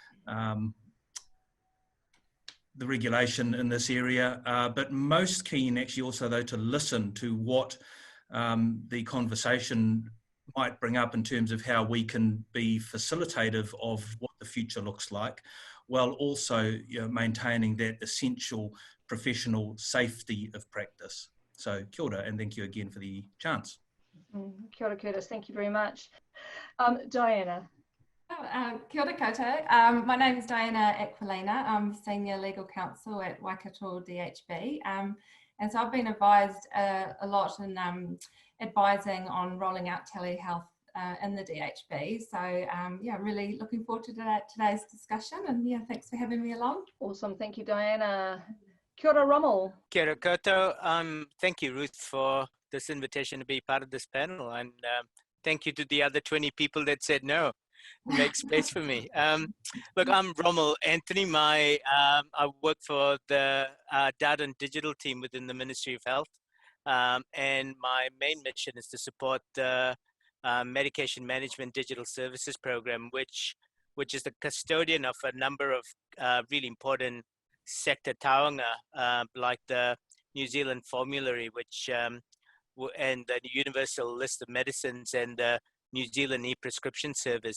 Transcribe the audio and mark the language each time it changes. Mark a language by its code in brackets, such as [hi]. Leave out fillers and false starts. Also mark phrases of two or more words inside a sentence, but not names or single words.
[en] the regulation in this area, but most keen actually also though to listen to what the conversation might bring up in terms of how we can be facilitative of what the future looks like, while also maintaining that essential professional safety of practice. [mi] So kia ora, [en] and thank you again for the chance. [mi] Kia ora, Curtis, [en] thank you very much. Diana. [mi] Kia ora koutou. [en] My name is Diana Aquilina. I'm Senior Legal Counsel at Waikato DHB. And so I've been advised a lot in advising on rolling out telehealth in the DHB. So yeah, really looking forward to today's discussion, and yeah, thanks for having me along. Awesome, thank you, Diana. [mi] Kia ora, Rommel. Kia ora koutou. [en] Thank you, Ruth, for this invitation to be part of this panel, and thank you to the other 20 people that said no. Make space for me. Look, I'm Rommel Anthony. I work for the data and digital team within the Ministry of Health, and my main mission is to support the Medication Management Digital Services Program, which is the custodian of a number of really important sector taonga, like the New Zealand Formulary, which and the Universal List of Medicines and the New Zealand e-prescription service.